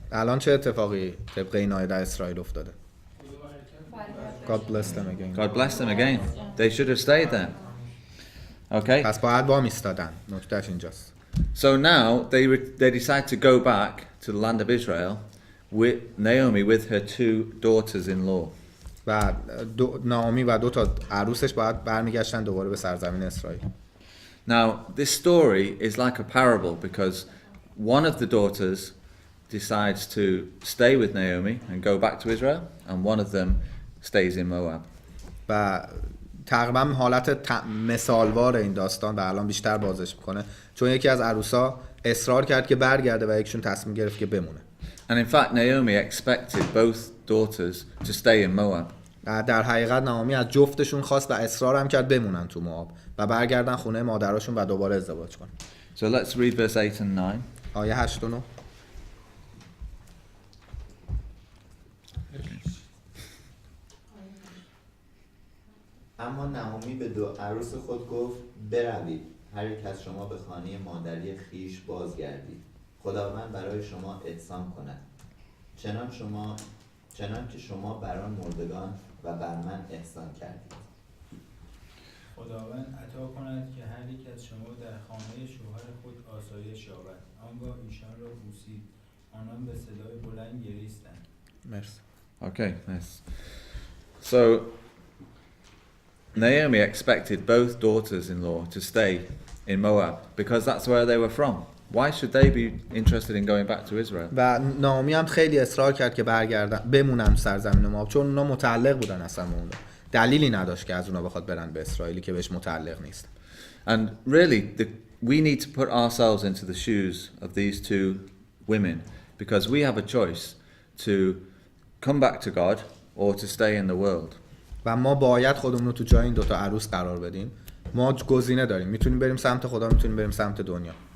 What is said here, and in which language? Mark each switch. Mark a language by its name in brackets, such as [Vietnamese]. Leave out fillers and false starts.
[Persian] الان چه اتفاقی طبق این آیه در اسرائیل افتاده؟ [English] God bless them again. God bless them again. They should have stayed there. Okay. [Persian] پس باید وامیستادن. نکتهش اینجاست. [English] So now they decide to go back to the land of Israel with Naomi with her two daughters-in-law. [Persian] و نامی و دو تا عروسش باید برمیگشتن دوباره به سرزمین اسرائیل. [English] Now this story is like a parable because one of the daughters decides to stay with Naomi and go back to Israel, and one of them stays in Moab. [Persian] و تقریبا حالت مثالوار این داستان و الان بیشتر بازش میکنه، چون یکی از عروسا اصرار کرد که برگرده و یکشون تصمیم گرفت که بمونه. [English] And in fact, Naomi expected both daughters to stay in Moab. [Persian] در حقیقت نامی از جفتشون خواست و اصرار هم کرد بمونن تو موآب و برگردن خونه مادراشون و دوباره ازدواج کنن. [English] So let's read verse 8 and 9. [Persian] آیه 8 و 9. اما نعومی به دو عروس خود گفت بروید، هر یک از شما به خانه مادری خیش بازگردید، خداوند برای شما احسان کند، چنان که شما بر آن مردگان و بر من احسان کردید. خداوند عطا کند که هر یک از شما در خانه شوهر خود آسایش یابد. آنگاه ایشان را بوسید، آنان به صدای بلند گریستند. مرسی. [English] Okay, nice. So Naomi expected both daughters-in-law to stay in Moab because that's where they were from. Why should they be interested in going back to Israel? [Persian] و نامی هم خیلی اصرار کرد که برگردن بمونن سرزمین موآب، چون اونا متعلق بودن اصلا به اونجا. دلیلی نداشت که از اونا بخواد برن به اسرائیلی که بهش متعلق نیست. [English] And really, we need to put ourselves into the shoes of these two women because we have a choice to come back to God or to stay in the world. [Persian] و ما باید خودمون رو تو جای این دوتا عروس قرار بدیم. ما گزینه داریم، میتونیم بریم سمت خدا، میتونیم بریم سمت دنیا.